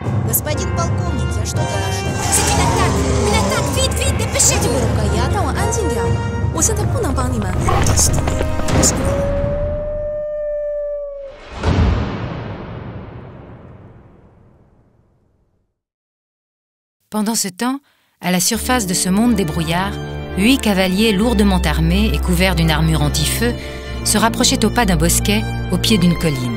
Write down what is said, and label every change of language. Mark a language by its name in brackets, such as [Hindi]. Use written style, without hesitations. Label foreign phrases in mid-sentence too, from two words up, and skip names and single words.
[Russian] Господин полковник, я что-то ошибся. [French] C'est une attaque! Vite, vite, dépêchez-vous! [Chinese] 让我安静点，我现在不能帮你们。 [French] Pendant ce temps, à la surface de ce monde des brouillards, 8 cavaliers lourdement armés et couverts d'une armure anti-feu se rapprochaient au pas d'un bosquet au pied d'une colline.